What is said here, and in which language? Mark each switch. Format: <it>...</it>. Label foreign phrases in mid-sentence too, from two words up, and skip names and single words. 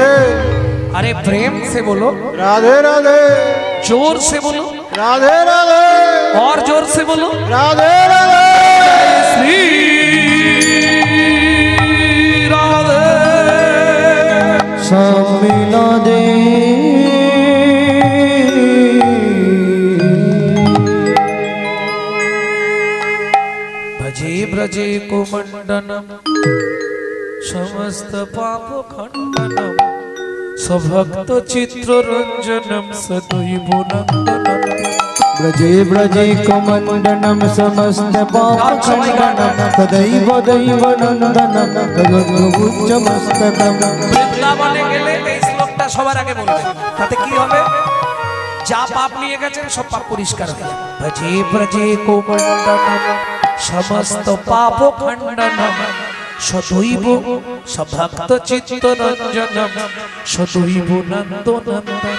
<hi>अरे प्रेम से बोलो, राधे राधे जोर से बोलो, राधे राधे और जोर से बोलो। राधे राधे श्री राधे सब मिला दे</hi> <sa>भजे ब्रजे को मंडनम समस्त पाप खंडनम सभक्त चित्र रंजनम सदैव नंदनम। ब्रजे ब्रजे कमंडनम समस्त पाप खंडनम सदैव दैव नंदनम तदुच्च मस्तकम।</sa> <bn>বৃন্দাবনে গেলে এই শ্লোকটা সবার আগে বলবেন, তাতে কি হবে? যা পাপ নিয়ে গেছেন সব পাপ পরিষ্কার হয়ে যাবে।</bn> <sa>ভজে ব্রজে কোমণ্ডনম সমস্ত পাপ খণ্ডনম সদৈব সভক্ত চিত্ত রঞ্জনম সদৈব নন্দনন্দন।</sa>